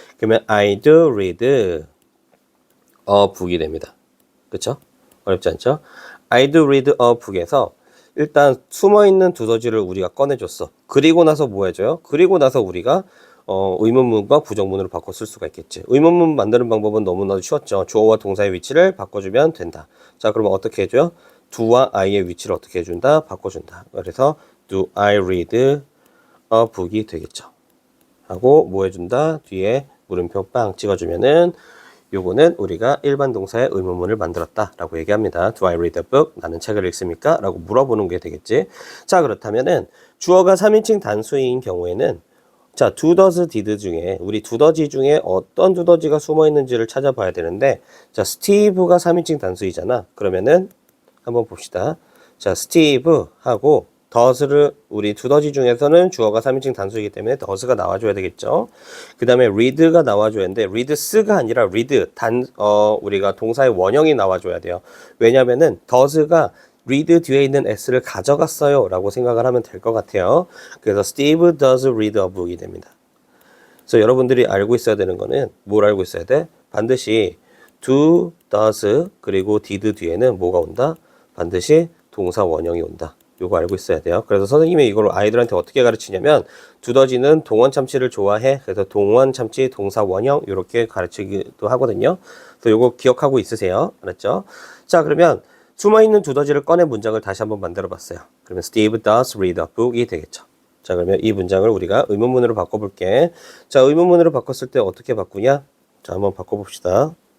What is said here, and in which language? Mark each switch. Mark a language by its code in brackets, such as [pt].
[ko] 그러면 [en] I do read a book이 [ko] 됩니다. 그쵸? 어렵지 않죠? [en] I do read a book [ko] 에서 일단 숨어있는 두더지를 우리가 꺼내줬어. 그리고 나서 뭐 해줘요? 그리고 나서 우리가 의문문과 부정문으로 바꿔 쓸 수가 있겠지. 의문문 만드는 방법은 너무나도 쉬웠죠. 주어와 동사의 위치를 바꿔주면 된다. 자, 그러면 어떻게 해줘요? do와 I의 위치를 어떻게 해준다? 바꿔준다. 그래서 [en] do I read a book이 [ko] 되겠죠. 하고 뭐 해준다? 뒤에 물음표 빵 찍어주면은 요거는 우리가 일반 동사의 의문문을 만들었다 라고 얘기합니다. [en] Do I read a book? [ko] 나는 책을 읽습니까? 라고 물어보는 게 되겠지. 자, 그렇다면은 주어가 3인칭 단수인 경우에는 자, do, does, did 중에 우리 두더지 중에 어떤 두더지가 숨어 있는지를 찾아봐야 되는데, 자, 스티브가 3인칭 단수이잖아. 그러면은 한번 봅시다. 자, 스티브 하고 does를 우리 두더지 중에서는 주어가 3인칭 단수이기 때문에 does가 나와줘야 되겠죠. 그 다음에 read가 나와줘야 하는데 reads가 아니라 read 우리가 동사의 원형이 나와줘야 돼요. 왜냐면은 does가 read 뒤에 있는 s를 가져갔어요 라고 생각을 하면 될 것 같아요. 그래서 [en] Steve does read a book이 [ko] 됩니다. 그래서 여러분들이 알고 있어야 되는 거는 뭘 알고 있어야 돼? 반드시 do, does 그리고 did 뒤에는 뭐가 온다? 반드시 동사 원형이 온다. 요거 알고 있어야 돼요. 그래서 선생님이 이걸 아이들한테 어떻게 가르치냐면 두더지는 동원 참치를 좋아해. 그래서 동원 참치 동사 원형 이렇게 가르치기도 하거든요. 그래서 요거 기억하고 있으세요. 알았죠? 자, 그러면 숨어있는 두더지를 꺼내 문장을 다시 한번 만들어 봤어요. 그러면 [en] Steve does read a book이 [ko] 되겠죠. 자, 그러면 이 문장을 우리가 의문문으로 바꿔볼게. 자, 의문문으로 바꿨을 때 어떻게 바꾸냐? 자, 한번 바꿔봅시다.